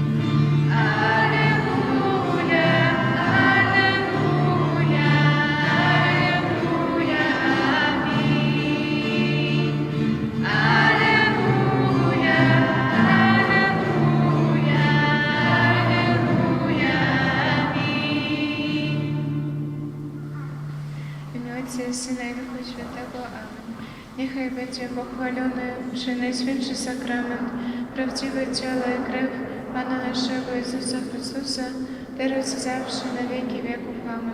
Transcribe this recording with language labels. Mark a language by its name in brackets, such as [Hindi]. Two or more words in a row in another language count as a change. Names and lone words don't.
[Russian] Аллилуйя, аллилуйя, аллилуйя, аминь. Аллилуйя, аллилуйя, аллилуйя, аминь. [Polish] W imię Ojca i Syna i Ducha Świętego. Amen. Niechaj będzie pochwalony Przenajświętszy Sakrament, prawdziwe ciało i krew Pana naszego Jezusa Chrystusa, teraz i zawsze na wieki wieków. Amen.